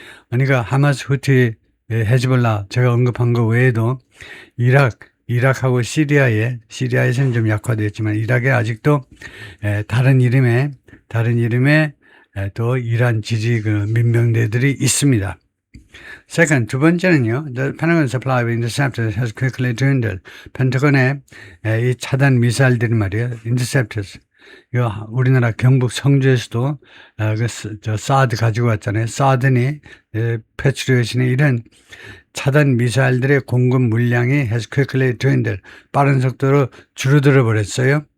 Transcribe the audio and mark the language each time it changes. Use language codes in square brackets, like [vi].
[ko] 그러니까 하마스, 후티, 헤즈볼라 제가 언급한 거 외에도 이락하고 시리아에서는 좀 약화되었지만 이락에 아직도 다른 이름의 또 이란 지지 민병대들이 있습니다. [en] Second, [ko] 두 번째는요, [en] the Pentagon supply of interceptors has quickly dwindled. [ko] 펜타곤의 이 차단 미사일들이 말이에요, interceptors. 이거 우리나라 경북 성주에서도 사드 가지고 왔잖아요. 사드니 패트리엇이니 이런 차단 미사일들의 공급 물량이 [en] has quickly dwindled, [ko] 빠른 속도로 줄어들어 버렸어요.